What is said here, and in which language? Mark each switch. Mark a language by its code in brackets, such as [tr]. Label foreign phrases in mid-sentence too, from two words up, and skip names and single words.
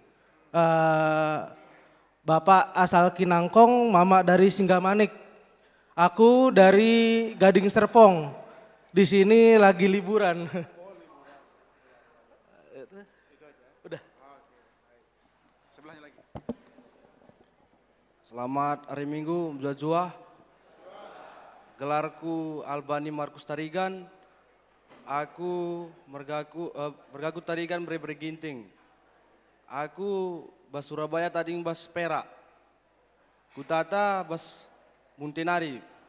[id] Bapak asal Kinangkong, mama dari Singgamanik. Aku dari Gading Serpong. Di sini lagi liburan. Udah. Sebelahnya lagi. Selamat hari Minggu, Jua-Jua. Gelarku Albani Markus Tarigan. [btx] Aku mergaku Tarigan Bereginting. Aku bas Surabaya tading bas Perak. Kutata bas Muntinari.